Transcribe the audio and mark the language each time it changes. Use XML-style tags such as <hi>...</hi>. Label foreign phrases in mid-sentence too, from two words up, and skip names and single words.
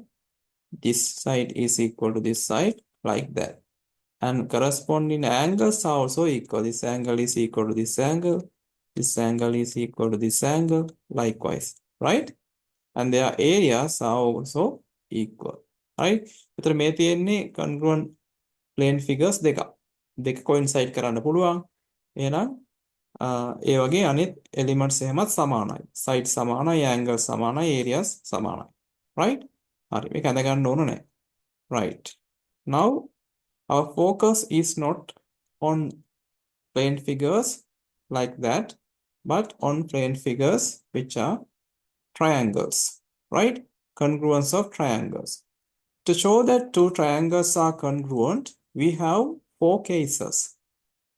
<en>This side is equal to this side, like that. And corresponding angles are also equal. This angle is equal to this angle. This angle is equal to this angle, likewise. Right? And their areas are also equal. Right?</en> <si>එතන මේ තියෙන්නේ</si> <en>congruent plane figures</en> <si>දෙක coincide කරන්න පුළුවන්. එහෙනම් ඒ වගේ අනිත් elements එහෙමත් සමානයි. Sides සමානයි, angles සමානයි, areas සමානයි. Right? හරි. මේක අඳ ගන්න ඕන නැහැ.</si> <en>Right. Now our focus is not on plane figures like that, but on plane figures which are triangles. Right? Congruence of triangles. To show that two triangles are congruent, we have 4 cases.</en>